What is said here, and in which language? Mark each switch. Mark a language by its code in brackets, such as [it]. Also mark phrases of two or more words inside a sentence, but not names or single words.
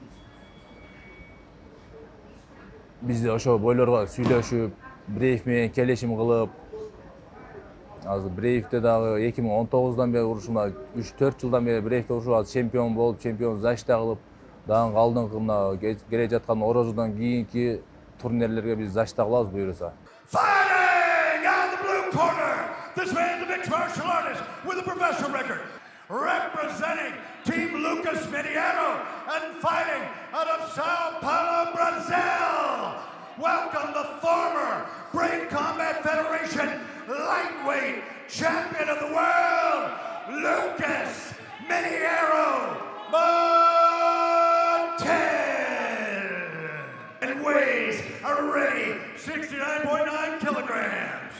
[ky] бизде ошо бойлорго сүйлөшүп, Брейв менен келишим кылып, азыр Брейвте дагы 2019-дан бери урушумда 3-4 жылдан бери Брейвте урушуп чемпион болуп, чемпион защита кылып, дагы алдыңкы келе жаткан Орозодон кийинки турнирлерге биз защита кылабыз буюрса. [en] Fighting out of the blue corner, this man's a mixed martial artist with a professional record. Representing Team Lucas Mediano and fighting out of Sao Paulo, Brazil. Welcome the former Brave Combat Federation lightweight champion of the world, Lucas Mediano and weighs already 69.9 kilograms.